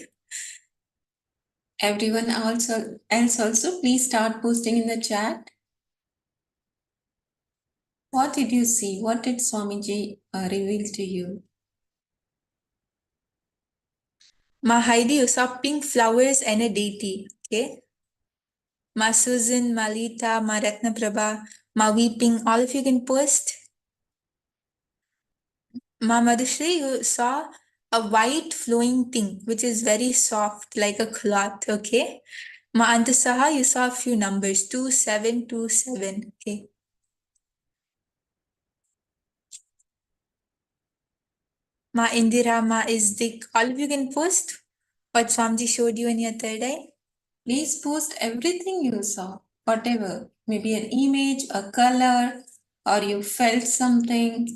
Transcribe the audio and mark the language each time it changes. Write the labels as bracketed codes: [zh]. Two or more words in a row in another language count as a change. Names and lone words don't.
[en] Everyone else also, please start posting in the chat. What did you see? What did Swamiji reveal to you? Ma Heidi, you saw pink flowers and a deity. Okay. Ma Susan, Ma Lita, Ma Ratna Prabha, Ma Weeping, all of you can post. Ma Madhushri, you saw a white flowing thing, which is very soft, like a cloth, okay? Ma Antasaha, you saw a few numbers, 2727, okay? Ma Indira, Ma Izdik, all of you can post what Swamiji showed you in your third eye. Please post everything you saw, whatever, maybe an image, a color, or you felt something.